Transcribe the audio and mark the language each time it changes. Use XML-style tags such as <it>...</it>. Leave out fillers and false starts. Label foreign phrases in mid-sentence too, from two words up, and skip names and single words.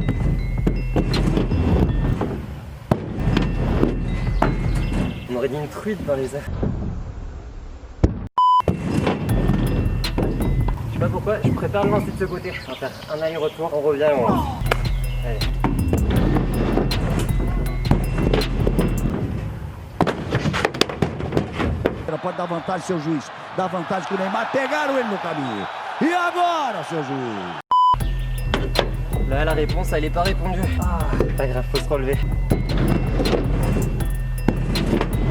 <fr>On aurait dit une truite dans les airs. Je sais pas pourquoi, je préfère le lancer de ce côté. On va faire un aller-retour, on revient et on lance. Allez.</fr> <pt>Pode dar vantagem, seu juiz. Dá vantagem com o Neymar. Pegaram ele no caminho. E agora, seu juiz?</pt> <fr>Là, la réponse, elle est pas répondue. Ah, pas grave, faut se relever.</fr>